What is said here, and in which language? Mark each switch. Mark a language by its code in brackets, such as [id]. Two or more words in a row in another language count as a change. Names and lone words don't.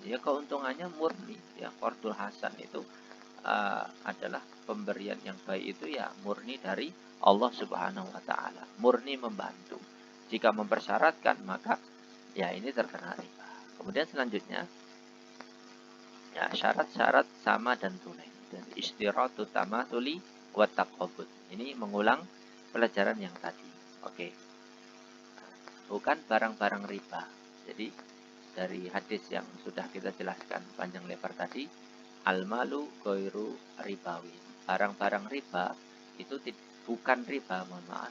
[id] Ya keuntungannya murni, ya [ar] قرض الحسن [id] itu adalah pemberian yang baik itu ya murni dari Allah [ar] سبحانه وتعالى, [id] murni membantu. Jika mempersyaratkan maka ya ini terkena riba. Kemudian selanjutnya ya syarat-syarat sama dan tunai. [ar] Dan اشتراط التماثل والتقابض. [id] Ini mengulang pelajaran yang tadi. Oke. Bukan barang-barang riba. Jadi dari hadis yang sudah kita jelaskan panjang lebar tadi, [ar] المال غير ربوي. [id] Barang-barang riba itu bukan riba, mohon maaf.